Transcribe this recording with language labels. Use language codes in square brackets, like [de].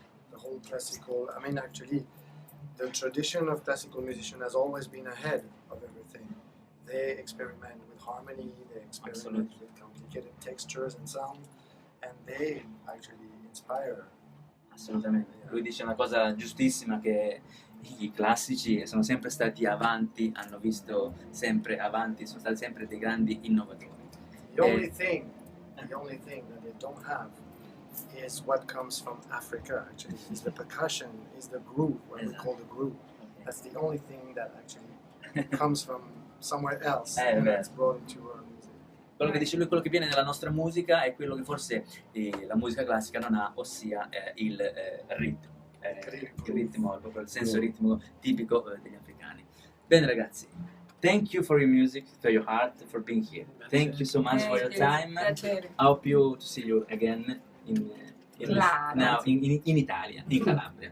[en] The whole classical, I mean, actually, the tradition of classical musician has always been ahead of everything. They experiment with harmony, they experiment Absolutely. with complicated textures and sound, and they actually inspire. [it] Assolutamente. Lui dice una cosa giustissima, che i classici sono sempre stati avanti, hanno visto sempre avanti, sono stati sempre dei grandi innovatori. [en] The only thing that they don't have is what comes from Africa. Actually, is the percussion, is the groove, what we call the groove. That's the only thing that actually comes from somewhere else and [it] vero. [en] that's brought into our music. [it] Quello che dice lui, quello che viene nella nostra musica è quello che forse la musica classica non ha, ossia il ritmo. Il ritmo, proprio il senso ritmico tipico degli africani. Bene ragazzi, [en] thank you for your music, for your heart, for being here. Thank you so much for your time. [it] Piacere. [en] I hope to see you again in Italia, in Calabria.